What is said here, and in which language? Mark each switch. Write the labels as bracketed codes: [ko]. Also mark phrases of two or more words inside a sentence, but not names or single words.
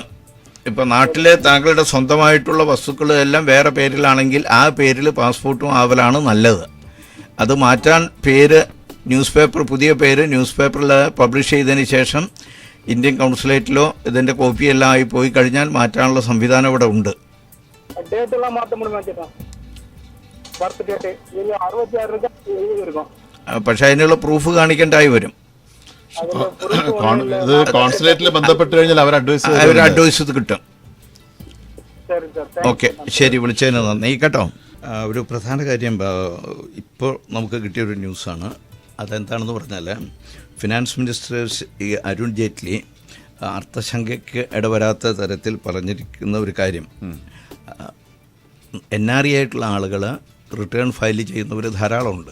[ml] ഇപ്പം നാട്ടിലെ താങ്കളുടെ സ്വന്തമായിട്ടുള്ള വസ്തുക്കൾ എല്ലാം വേറെ പേരിലാണെങ്കിൽ ആ പേരിൽ പാസ്പോർട്ടും ആവലാണ് നല്ലത്. അത് മാറ്റാൻ പേര് പുതിയ പേര് ന്യൂസ് പേപ്പറിൽ പബ്ലിഷ് ചെയ്തതിന് ശേഷം ഇന്ത്യൻ കൗൺസിലേറ്റിലോ ഇതിൻ്റെ കോപ്പിയെല്ലാം ആയി പോയി കഴിഞ്ഞാൽ മാറ്റാനുള്ള സംവിധാനം ഇവിടെ ഉണ്ട്. [ta] டேட் எல்லாம் மாற்ற முடியுமா ചേട്ടാ? [en] birth date [ta] 66 இருக்கும். [ml] പക്ഷെ അതിനുള്ള പ്രൂഫ് കാണിക്കേണ്ടായി വരും. ഇത് കോൺസുലേറ്റിൽ ബന്ധപ്പെട്ട് കഴിഞ്ഞാൽ അവർ അഡ്വൈസ് കിട്ടും. [ta] சரி சார். [ml] ഓക്കെ, ശരി, വിളിച്ചതിന് നന്ദി കേട്ടോ. ഒരു പ്രധാന കാര്യം ഇപ്പോൾ നമുക്ക് കിട്ടിയൊരു ന്യൂസാണ്. അതെന്താണെന്ന് പറഞ്ഞാൽ [en] finance minister [ml] അരുൺ ജെയ്റ്റ്ലി അർത്ഥശങ്കയ്ക്ക് ഇടവരാത്ത തരത്തിൽ പറഞ്ഞിരിക്കുന്ന ഒരു കാര്യം, NRE ആയിട്ടുള്ള ആളുകൾ [en] return file [ml] ചെയ്യുന്നവർ ധാരാളമുണ്ട്.